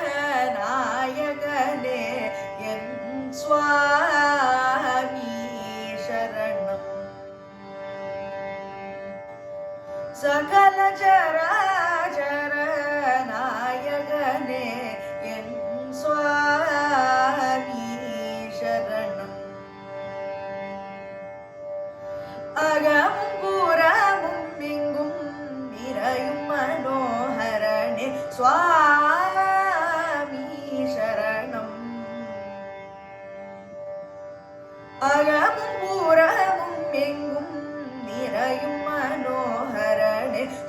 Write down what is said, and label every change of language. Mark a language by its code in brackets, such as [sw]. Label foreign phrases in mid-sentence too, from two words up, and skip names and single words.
[ml] നായകനേ എൻ സ്വാമി ശരണം സകല ചരാചര നായകനേ എൻ സ്വാമി ശരണം [ta] अगमुம் புறமும் எங்கும் நிறையும் மனோஹரனே சுவாமி சரணம் அகமும் புறமும் எங்கும் நிறையும் மனோஹரனே